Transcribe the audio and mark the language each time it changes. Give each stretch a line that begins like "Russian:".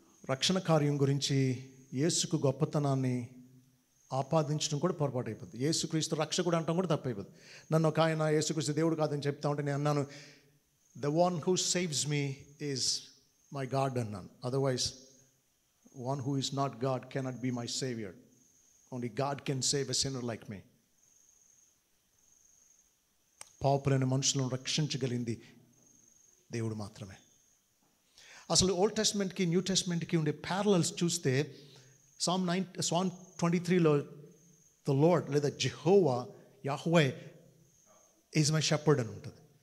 Telugu: రక్షణ కార్యం గురించి యేసుకు గొప్పతనాన్ని ఆపాదించడం కూడా పొరపాటు అయిపోతుంది. యేసుక్రీస్తు రక్షకుడు అంటాం కూడా తప్పైపోతుంది. నన్ను ఒక ఆయన యేసుక్రీస్తు దేవుడు కాదని చెప్తా ఉంటే నేను అన్నాను,
English: the one who saves me is my God
Telugu: అన్నాను.
English: Otherwise one who is not God cannot be my savior. Only God can save a sinner like me.
Telugu: పాపులైన మనుషులను రక్షించగలిగింది దేవుడు మాత్రమే. అసలు ఓల్డ్ టెస్ట్మెంట్కి న్యూ టెస్ట్మెంట్కి ఉండే ప్యారలల్స్ చూస్తే Psalm 23లో ద లార్డ్ లేదా Jehovah Yahweh
English: is my shepherd
Telugu: అని ఉంటుంది.